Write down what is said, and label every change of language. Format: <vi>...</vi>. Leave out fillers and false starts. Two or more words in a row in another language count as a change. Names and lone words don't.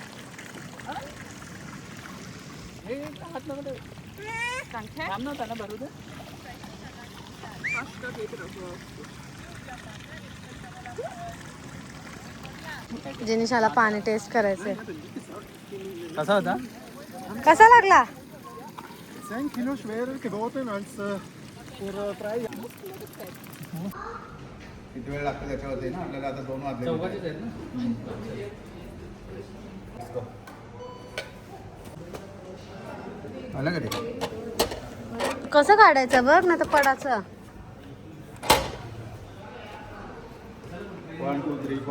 <mr>जिनिशाला पाणी टेस्ट करायचंय. कसा होता? कसा लागला?</mr> <de>10 Kilo schwerer geworden als vor 3 Jahren.</de> <mr>किती वेळ लागतो त्याच्यावरती ना आपल्याला. आता 2 वाजले. चौघाचेच आहेत ना. आलं का ते? कसं काढायचं बघ ना तर पडाचं. 1 2 3 4.</mr>